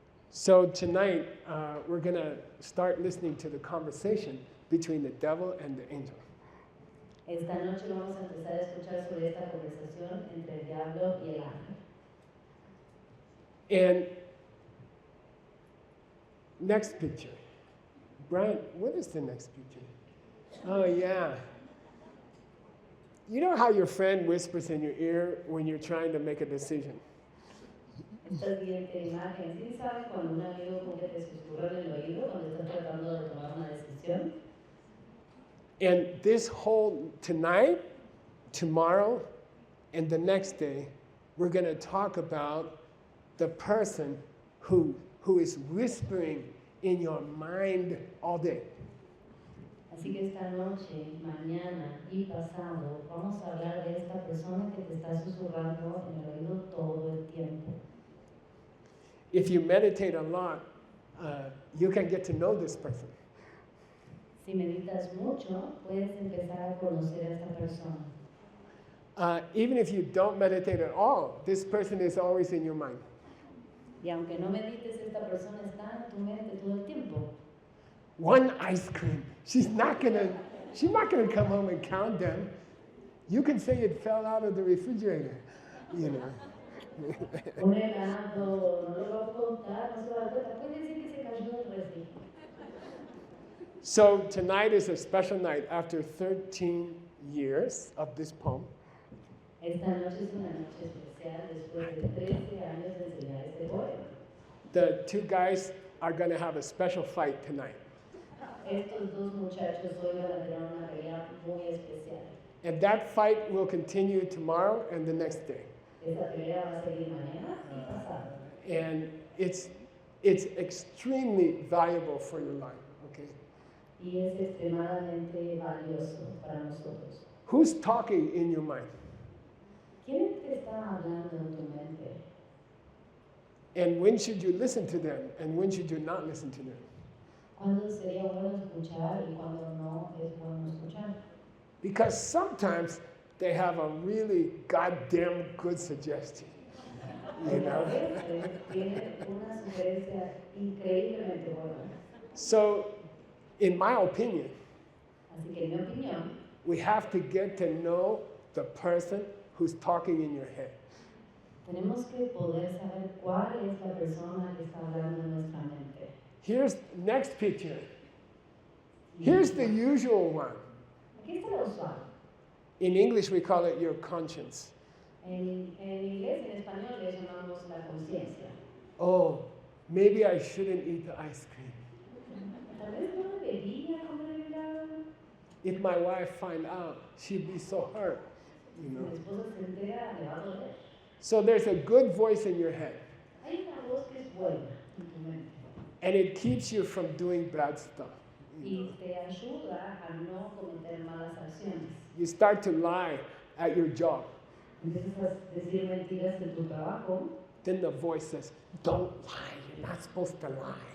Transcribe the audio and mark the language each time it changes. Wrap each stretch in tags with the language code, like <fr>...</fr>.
<en>So tonight, we're going to start listening to the conversation between the devil and the angel.</en> <es>Esta noche vamos a empezar a escuchar sobre esta conversación entre el diablo y el ángel.</es> <en>And next picture. Brian, what is the next picture? Oh, yeah. You know how your friend whispers in your ear when you're trying to make a decision?</en> <es>Esta siguiente imagen, ¿sí sabes cuando un amigo como que te susurra en el oído cuando estás tratando de tomar una decisión?</es> <en>And this whole tonight, tomorrow, and the next day, we're going to talk about the person who is whispering in your mind all day.</en> <es>Así que esta noche, mañana y pasado vamos a hablar de esta persona que te está susurrando en el oído todo el tiempo.</es> <en>If you meditate a lot, you can get to know this person.</en> <es>Si meditas mucho, puedes empezar a conocer a esta persona.</es> <en>Even if you don't meditate at all, this person is always in your mind.</en> <es>Y aunque no medites, esta persona está en tu mente todo el tiempo.</es> <en>One ice cream. She's not gonna come home and count them. You can say it fell out of the refrigerator, you know.</en> <es>Un helado, no lo va a contar, no se va a dar cuenta. Puede decir que se cayó del refri.</es> <en>So tonight is a special night after 13 years of this poem.</en> <es>Esta noche es una noche especial después de 13 años de enseñar este poema.</es> <en>The two guys are going to have a special fight tonight.</en> <es>Estos dos muchachos hoy van a tener una pelea muy especial.</es> <en>And that fight will continue tomorrow and the next day.</en> <es>Esta pelea va a seguir mañana y pasado.</es> <en>And it's extremely valuable for your life, okay?</en> <es>Y es extremadamente valioso para nosotros.</es> <en>Who's talking in your mind?</en> <es>¿Quién te está hablando en tu mente?</es> <en>And when should you listen to them and when should you not listen to them?</en> <es>¿Cuándo sería bueno escuchar y cuándo no es bueno escuchar?</es> <en>Because sometimes they have a really goddamn good suggestion, you know?</en> <es>Tienen una sugerencia increíblemente buena.</es> <en>So In my opinion,</en> <es>Así que en mi opinión,</es> <en>we have to get to know the person who's talking in your head.</en> <es>tenemos que poder saber cuál es la persona que está hablando en nuestra mente.</es> <en>Here's next picture. Here's the usual one.</en> <es>Aquí está lo usual.</es> <en>In English, we call it your conscience.</en> <es>En inglés, en español, le llamamos la conciencia.</es> <en>Oh, maybe I shouldn't eat the ice cream.</en> <es>Tal vez no debería comer el helado.</es> <en>If my wife find out, she'd be so hurt, you</en> <es>Si</es> <en>know.</en> <es>mi esposa se entera, le va a doler.</es> <en>So there's a good voice in your head,</en> <es>Hay una voz que es buena en tu mente</es> <en>and it keeps you from doing bad stuff. You know.</en> <es>y te ayuda a no cometer malas acciones.</es> <en>You start to lie at your job.</en> <es>Empiezas a decir mentiras en tu trabajo</es> <en>Then the voice says, don't lie, you're not supposed to lie.</en>